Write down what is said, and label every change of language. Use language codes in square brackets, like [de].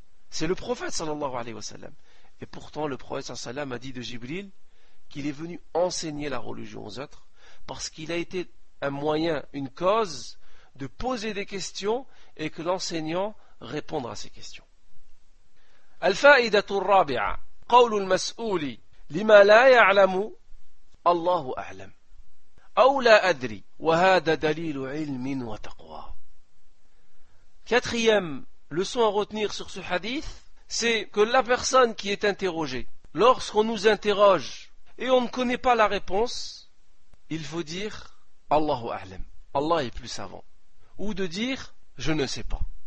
[fr] C'est le prophète sallallahu alayhi wa sallam. Et pourtant le prophète sallallahu alayhi wa sallam a dit de Jibril qu'il est venu enseigner la religion aux autres, parce qu'il a été un moyen, une cause de poser des questions et que l'enseignant répondra à ces questions. [ar] الفائدة الرابعة قول المسؤول لما لا يعلم الله أعلم أو لا أدري وهذا دليل علم وتقوى. [fr] Quatrième leçon à retenir sur ce hadith, c'est que la personne qui est interrogée, lorsqu'on nous interroge et on ne connaît pas la réponse, il faut dire Allahu a'lam, Allah est plus savant, ou de dire je ne sais pas.